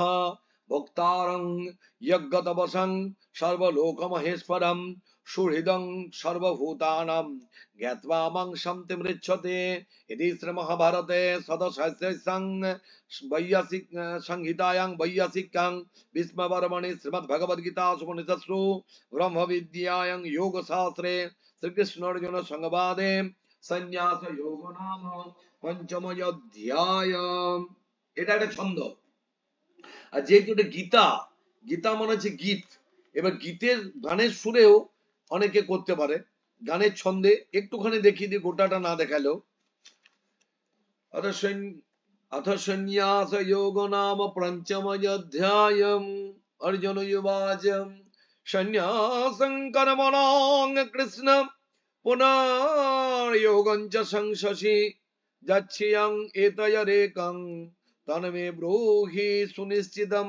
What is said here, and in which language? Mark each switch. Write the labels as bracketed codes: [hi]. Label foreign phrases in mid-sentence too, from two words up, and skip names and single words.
[sa] भोक्तारं यज्ञतपसं सर्वलोकमहेश्वरं सुहृदं सर्वभूतानां ज्ञात्वा मां संमृच्छते इति श्रीमहाभारते सदसहस्रं वैयासिक संहितायां वैयासिकां भीष्मपर्वणि श्रीमद्भगवद्गीतासु उपनिषत्सु ब्रह्म विद्यायां योगशास्त्रे श्रीकृष्णार्जुन संवादे সন্ন্যাস যোগ নাম পঞ্চময় অধ্যায়। [bn] এটা একটা ছন্দ। আর যেহেতু এটা গীতা, গীতা মানে হচ্ছে গীত, এবার গীতের গানের সুরেও অনেকে করতে পারে, গানের ছন্দে একটুখানি দেখিয়ে দিই, গোটাটা না দেখালেও। [sa] अथ संन्यास योग नाम पंचमोऽध्यायम्। अर्जुन उवाच संन्यासं कर्मणां कृष्ण पुनर्योगं च संशसि यच्छ्यं एतयरेकं तन्मे ब्रूहि सुनिश्चितं।